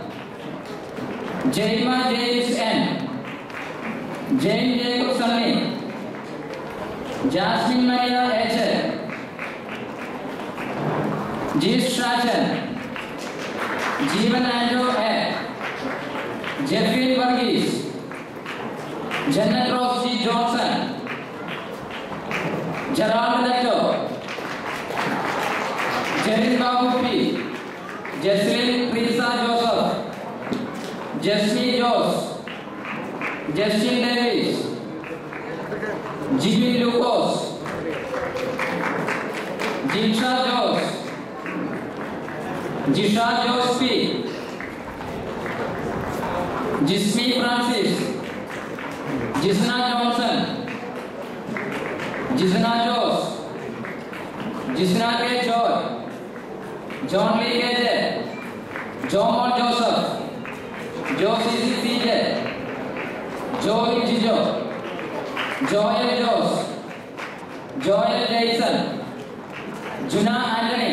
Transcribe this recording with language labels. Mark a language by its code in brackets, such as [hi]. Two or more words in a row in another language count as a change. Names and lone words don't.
[en] Jaima James N. Jane Jacob Sunny. Jasmine Maria H. G. Strachan. Jeevan Andrew A. Jeffrey Varghese. Janet Ross G. Johnson. Gerald Leto. Jerin Babu P. Jesslyn Teresa Joseph. Jessie Jos. Justin Davis. Jimmy Lucas. Jinsha Jos. Jisha Jos P. Jismi Francis. Jisna Johnson. Jisna Jos. Jisna K. Joy. John Lee K. John Joseph. Josie C.J. Joey Jijo. Joel Jos. Joel Jason. Juna Anthony.